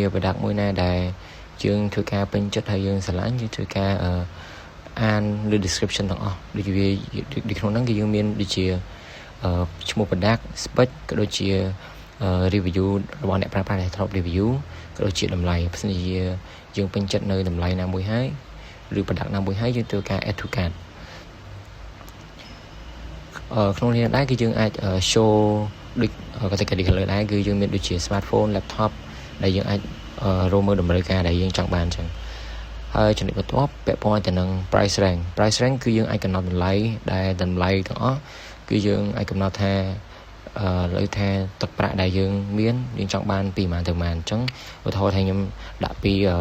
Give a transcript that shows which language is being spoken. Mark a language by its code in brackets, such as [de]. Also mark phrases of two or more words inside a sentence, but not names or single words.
[km] product មួយណាដែលយើងធ្វើការពេញចិត្តហើយយើងស្រឡាញ់យើងធ្វើការអានលើ description ទាំងអស់ដូចជានៅក្នុងហ្នឹងគឺយើងមានដូចជាឈ្មោះ [en] product spec [km] ក៏ដូចជា review របស់អ្នកប្រើប្រាស់ដែលធ្លាប់ review ក៏ដូចជាតម្លៃបើសិនជាយើងពេញចិត្តនៅតម្លៃណាមួយហើយឬ product ណាមួយហើយយើងធ្វើការ [en] add to cart [km] ក្នុងនេះដែរគឺយើងអាច show ដូច category ខាងលើដែរគឺយើងមានដូចជា [en] smartphone laptop [km] ដែលយើងអាចរកមើលតម្រូវការដែលយើងចង់បានអញ្ចឹងហើយចំណុចបន្ទាប់ពាក់ព័ន្ធទៅនឹង [en] price rank [km] គឺយើងអាចកំណត់តម្លៃដែលតម្លៃទាំងអស់គឺយើងអាចកំណត់ថាលើថាទឹកប្រាក់ដែលយើងមានយើងចង់បានពីប៉ុន្មានទៅប៉ុន្មានអញ្ចឹងឧទាហរណ៍ថាខ្ញុំដាក់ពី